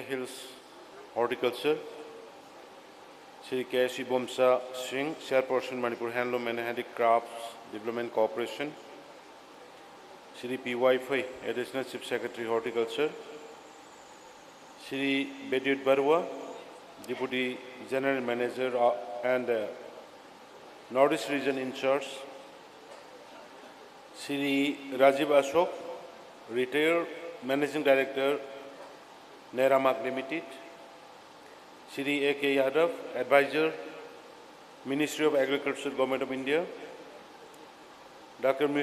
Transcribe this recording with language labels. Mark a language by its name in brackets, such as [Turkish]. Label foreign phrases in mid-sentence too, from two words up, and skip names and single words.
[English] Hills Horticulture, Shri Kangjeibung Singh, Chairperson Manipur Handloom and Handicrafts Development Corporation, Shri P. Vaiphei, Additional Chief Secretary Horticulture, Shri Bedut Barua, Deputy General Manager and Northeast Region in charge, Shri Rajiv Ashok, Retired Managing Director, NERAMAC Limited, Shri A.K. Yadav, Advisor, Ministry of Agriculture, Government of India, Dr.